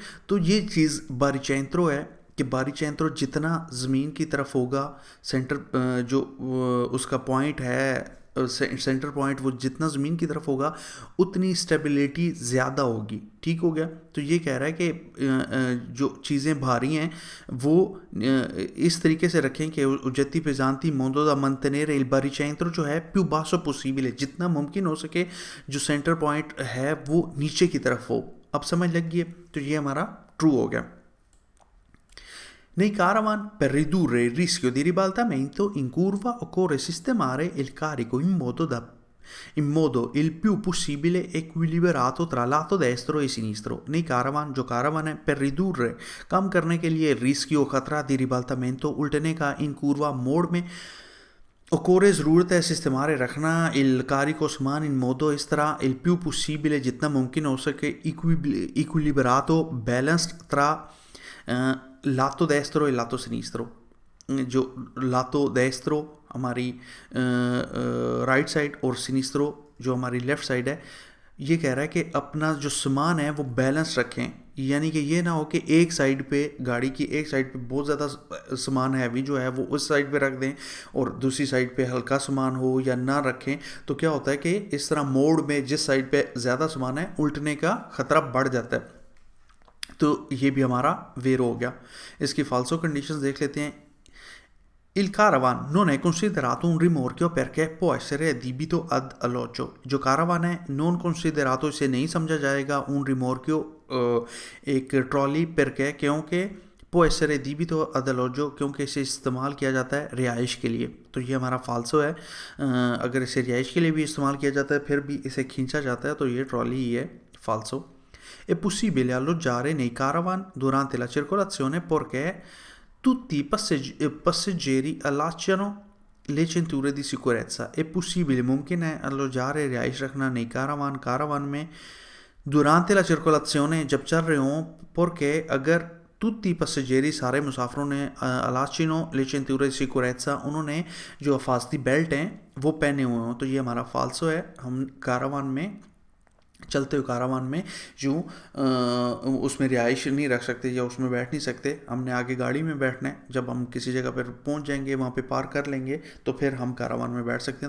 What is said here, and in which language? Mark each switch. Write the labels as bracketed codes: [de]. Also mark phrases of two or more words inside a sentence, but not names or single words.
[hi] तो ये चीज़ बारिचेंट्रो है कि बारिचेंट्रो जितना ज़मीन की तरफ होगा, सेंटर जो उसका पॉइंट है, सेंटर पॉइंट वो जितना ज़मीन की तरफ होगा उतनी स्टेबिलिटी ज़्यादा होगी, ठीक हो गया। तो ये कह रहा है कि जो चीज़ें भारी हैं वो इस तरीके से रखें कि [it] oggetti pesanti in modo da mantenere il baricentro [hi] जो है [it] più basso possibile, [hi] जितना मुमकिन हो सके जो सेंटर पॉइंट है वो नीचे की तरफ हो। अब समझ लग गई है, तो ये हमारा ट्रू हो गया। [it] Nei caravan, per ridurre il rischio di ribaltamento in curva, occorre sistemare il carico in modo il più possibile equilibrato tra lato destro e sinistro. Nei caravan, [hi] जो caravan है, [it] per ridurre, [hi] कम करने के लिए [it] rischio खतरा di ribaltamento [hi] उल्टने का [it] in curva [hi] मोड़ में [it] occorre [hi] ज़रूरत है सिस्टमारे रखना [it] il carico सामान in modo [hi] इस तरह [it] il più possibile [hi] जितना मुमकिन हो सके [it] equilibrato balanced tra lato destro e lato sinistro। [hi] जो [it] lato destro [hi] हमारी राइट साइड और सिनिस्ट्रो जो हमारी लेफ़्ट साइड है, ये कह रहा है कि अपना जो सामान है वो बैलेंस रखें, यानी कि ये ना हो कि एक साइड पे गाड़ी की एक साइड पे बहुत ज़्यादा सामान हैवी जो है वो उस साइड पे रख दें और दूसरी साइड पे हल्का सामान हो या ना रखें। तो क्या होता है कि इस तरह मोड़ में जिस साइड पे ज़्यादा सामान है उल्टने का ख़तरा बढ़ जाता है। तो ये भी हमारा वेरो हो गया। इसकी फाल्सो कंडीशंस देख लेते हैं। [it] Il caravan non è considerato un rimorchio perché può essere adibito ad alloggio। [hi] जो caravan है [it] non considerato, [hi] इसे नहीं समझा जाएगा [it] un rimorchio [hi] एक ट्रॉली perché क्योंकि [it] può essere adibito ad alloggio [hi] क्योंकि इसे इस्तेमाल किया जाता है रिहाइश के लिए। तो ये हमारा फाल्सो है। अगर इसे रिहाइश के लिए भी इस्तेमाल किया जाता है फिर भी इसे खींचा जाता है, तो ये ट्रॉली ही है, फाल्सो। [it] È possibile alloggiare nei caravan durante la circolazione perché tutti i passeggeri allacciano le cinture di sicurezza। è possibile [hi] मुमकिन है [it] alloggiare [hi] रिहाइश रखना [it] nei caravan में durante la circolazione [hi] जब चल रहे हों, perché अगर [it] tutti i passeggeri [hi] सारे मुसाफरों ने [it] allacciano le cinture di sicurezza [hi] उन्होंने जो हिफाजती बेल्ट हैं वो पहने हुए हों। तो ये हमारा फाल्सो है। हम caravan में चलते हुए कारावान में यूँ उसमें रिहाइश नहीं रख सकते या उसमें बैठ नहीं सकते, हमने आगे गाड़ी में बैठना है। जब हम किसी जगह पर पहुंच जाएंगे, वहाँ पे पार कर लेंगे, तो फिर हम कारावान में बैठ सकते हैं।